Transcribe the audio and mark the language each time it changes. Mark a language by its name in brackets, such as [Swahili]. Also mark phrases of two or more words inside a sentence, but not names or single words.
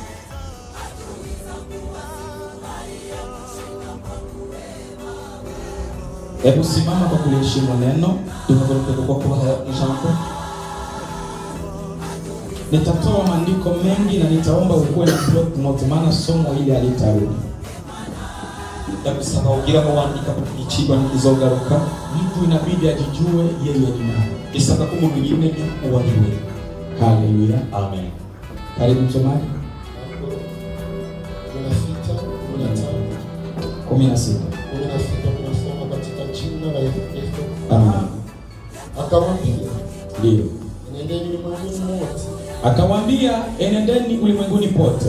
[Swahili] Hebu simama kwa kuliheshimu neno. Nitatoa maandiko mengi na nitaomba ukuwe na block note, maana somo hili halitarudi. [Kinyarwanda] Ndabisaba ugira ngo wandika ku gicibwa n'izogaruka. [Swahili] Mtu inabidi ajijue yeye ni nani. [Kinyarwanda] Isaba ko umuntu yimenye uwo ari we. [Swahili] Haleluya. Amen. Karibu msomaji. 16 tunasoma katika jina la Yesu. Amen. Akawaambia, ndio. Nendeni ulimwenguni mote. Akawaambia, enendeni ulimwenguni pote.